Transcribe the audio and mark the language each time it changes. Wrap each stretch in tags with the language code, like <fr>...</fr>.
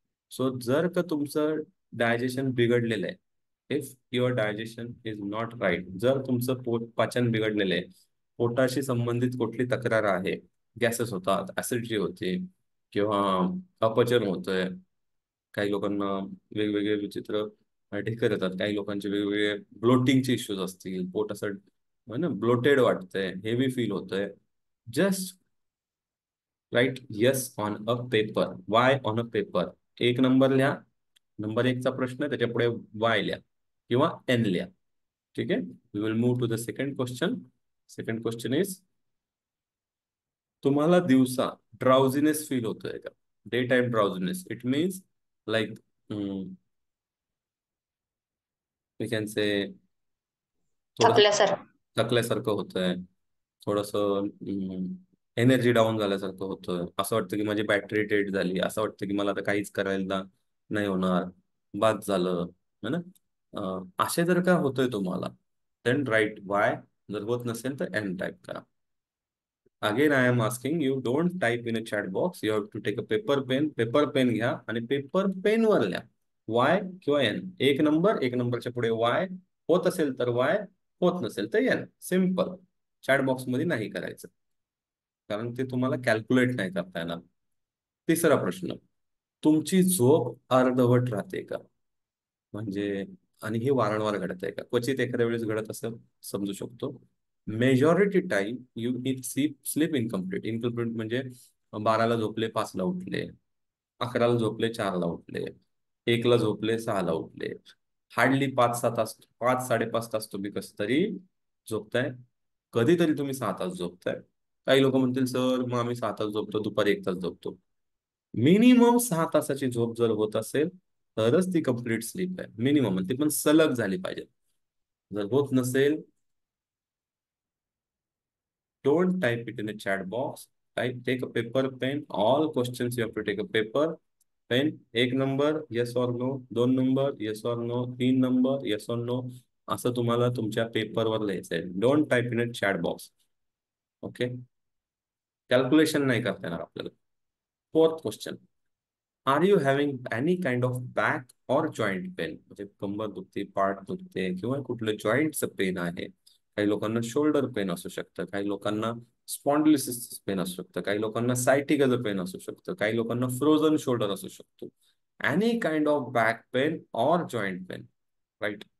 <mr>So जर का तुमचं डायजेशन बिघडलेलं आहे,</mr> <en>if your digestion is not right,</en> <mr>जर तुमचं पाचन बिघडलेलं आहे, पोटाशी संबंधित कुठली तक्रार आहे, गॅसेस होतात, ऍसिडिटी होते किंवा अपचन होतंय, काही लोकांना वेगवेगळे विचित्र ढेकर येतात, काही लोकांचे वेगवेगळे ब्लोटिंगचे इश्यूज असतील, पोट असं ब्लोटेड वाटतंय, हेवी फील होतंय,</mr> <en>just write yes on a paper,</en> <mr>Y on a paper. एक नंबर लिहा, नंबर एकचा प्रश्न, त्याच्या पुढे वाय लिहा किंवा एन लिहा. ठीक आहे.</mr> <en>We will move to the second question. Second question is,</en> <mr>तुम्हाला दिवसा ड्राउझीनेस फील होतोय का?</mr> <en>Day time drowsiness. It means like we can say</en> <mr>थोडं थकल्यासारखं. थकल्यासारखं होतंय, थोडस एनर्जी डाऊन झाल्यासारखं होतं, असं वाटतं की माझी बॅटरी डेड झाली, असं वाटतं की मला आता काहीच करायला नाही होणार, बाद झालं, है ना. असे जर का होतंय तुम्हाला,</mr> <en>Then write Y.</en> <mr>जर होत नसेल तर एन टाईप करा.</mr> <en>Again I am asking you, don't type in a chat box. You have to take a paper pen.</en> <mr>Paper pen घ्या आणि पेपर पेन वर लिहा वाय किंवा एन. एक नंबर, एक नंबरच्या पुढे वाय. होत असेल तर वाय, होत नसेल तर एन. सिम्पल. चॅट बॉक्स मध्ये नाही करायचं, कारण ते तुम्हाला कॅल्क्युलेट नाही करता येणार. तिसरा प्रश्न, तुमची झोप अर्धवट राहते का? म्हणजे, आणि हे वारंवार घडत आहे का? क्वचित एखाद्या वेळेस घडत असं समजू शकतो.</mr> <en>Majority time you it sleep incomplete.</en> <mr>Incomplete म्हणजे 12ला झोपले 5ला उठले, 11ला झोपले 4ला उठले, 1ला झोपले 6ला उठले. हार्डली 5-6 तास, 5-5.5 तास तुम्ही कसं तरी झोपताय. कधीतरी तुम्ही 6 तास झोपताय. काही लोक म्हणतील सर मग आम्ही 6 तास झोपतो, दुपारी 1 तास झोपतो. मिनिमम 6 तासाची झोप जर होत असेल तरच ती कंप्लीट स्लीप आहे. मिनिमम, ती पण सलग झाली पाहिजे. जर होत नसेल,</mr> <en>don't type it in a chat box. Take a paper, pen. All questions you have to take a paper, pen.</en> <mr>एक नंबर yes or no, दोन नंबर yes or no, तीन नंबर yes or no, असं तुम्हाला तुमच्या पेपरवर लिहायचंय.</mr> <en>Don't type in a chat box. Okay,</en> <mr>calculation नाही करता येणार आपल्याला.</mr> <en>Fourth question, are you having any kind of back or joint pain?</en> <mr>म्हणजे कंबर दुखते, पाठ दुखते किंवा कुठलं जॉईंटचं पेन आहे. काही लोकांना शोल्डर पेन असू शकतं, काही लोकांना स्पॉन्डिलिसिस पेन असू शकतं, काही लोकांना सायटिकाचं पेन असू शकतं, काही लोकांना फ्रोझन शोल्डर असू शकतो.</mr> <en>Any kind of back pain or joint pain, right?</en>